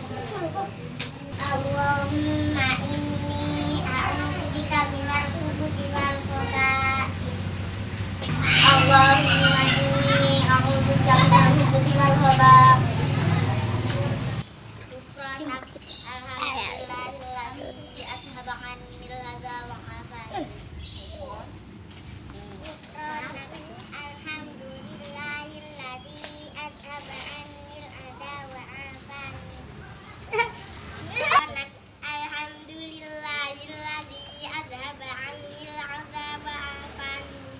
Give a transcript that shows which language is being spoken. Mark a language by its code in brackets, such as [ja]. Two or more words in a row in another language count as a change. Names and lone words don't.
[ar] اللهم إني أعوذ بك من الخبث والخبائث. اللهم إني أعوذ بك من الخبث والخبائث. الحمد لله الذي أذهب عني الأذى وعافاني. الحمد لله الذي أذهب عني الأذى وعافاني. الحمد لله الذي أذهب عني الأذى وعافاني.